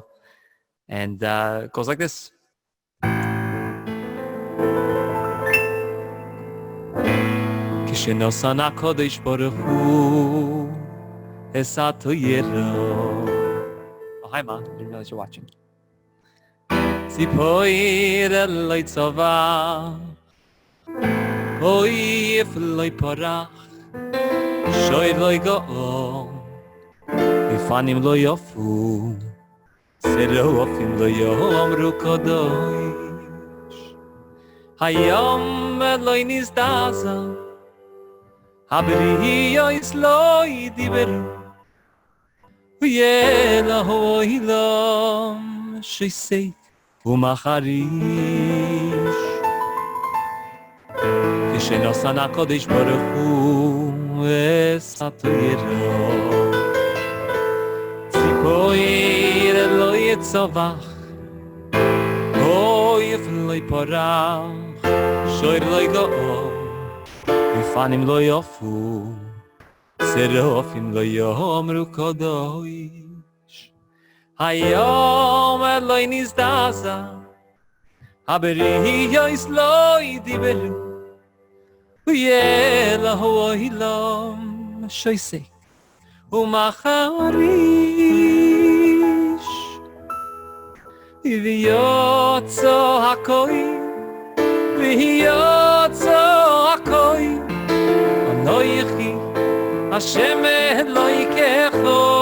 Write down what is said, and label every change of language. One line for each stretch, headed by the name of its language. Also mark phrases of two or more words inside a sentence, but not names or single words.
English: And it goes like this.
Hebrew: כשנתן הקדוש ברוך הוא את התורה.
English: Oh, hi, Ma. Didn't realize you're watching.
Hebrew: ציפור לא צווח עוף לא פרח שור לא געה אופנים לא עפו שרפים לא אמרו קדוש הים לא נזדעזע הבריות לא דיברו והעולם שותק ומחריש כשנתן הקדוש ברוך הוא את התורה ציפור לא צווח עוף לא פרח שור לא געה אופנים לא עפו שרפים לא אמרו קדוש הים לא נזדעזע הבריות לא דיברו והעולם שותק ומחריש ויצא הקול ויצא הקול אנכי השם אלוקיך